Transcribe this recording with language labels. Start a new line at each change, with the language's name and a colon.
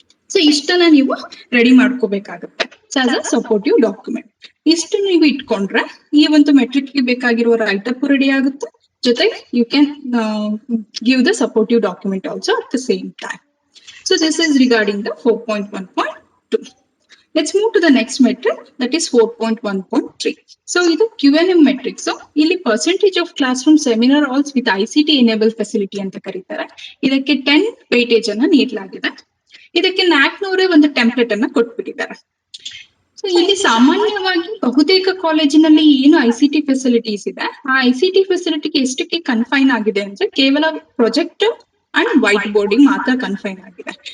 Kannada: So ಇಷ್ಟನ್ನ ನೀವು ready ಮಾಡ್ಕೋಬೇಕಾಗುತ್ತೆ
English: As a supportive document.
Kannada: ಇಷ್ಟು ನೀವು ಇಟ್ಕೊಂಡ್ರೆ ಈ ಒಂದು ಮೆಟ್ರಿಕ್ ಗೆ ಬೇಕಾಗಿರುವ ರೈಟ್ ಅಪ್ ರೆಡಿ ಆಗುತ್ತೆ.
English: ಜೊತೆಗೆ you can give the supportive document also at the same time. So this is regarding the 4.1.2. Let's move to the next metric, that is 4.1.3. So ಇದು QNM metric. So ಇಲ್ಲಿ percentage of classroom seminar halls with ICT enabled facility
Kannada: ಅಂತ ಕರೀತಾರೆ. ಇದಕ್ಕೆ 10 weightage ಅನ್ನ ನೀಡಲಾಗಿದೆ. ಇದಕ್ಕೆ NACನವರೇ ಒಂದು template ಅನ್ನ ಕೊಟ್ಬಿಟ್ಟಿದ್ದಾರೆ. ಸೊ ಇಲ್ಲಿ ಸಾಮಾನ್ಯವಾಗಿ ಬಹುತೇಕ ಕಾಲೇಜಿನಲ್ಲಿ ಏನು ICT ಫೆಸಿಲಿಟೀಸ್ ಇದೆ, ಆ ICT ಫೆಸಿಲಿಟಿಗೆ ಎಷ್ಟಕ್ಕೆ ಕನ್ಫೈನ್ ಆಗಿದೆ ಅಂದ್ರೆ ಕೇವಲ ಪ್ರೊಜೆಕ್ಟರ್ ಅಂಡ್ ವೈಟ್ ಬೋರ್ಡಿಂಗ್ ಮಾತ್ರ ಕನ್ಫೈನ್ ಆಗಿದೆ.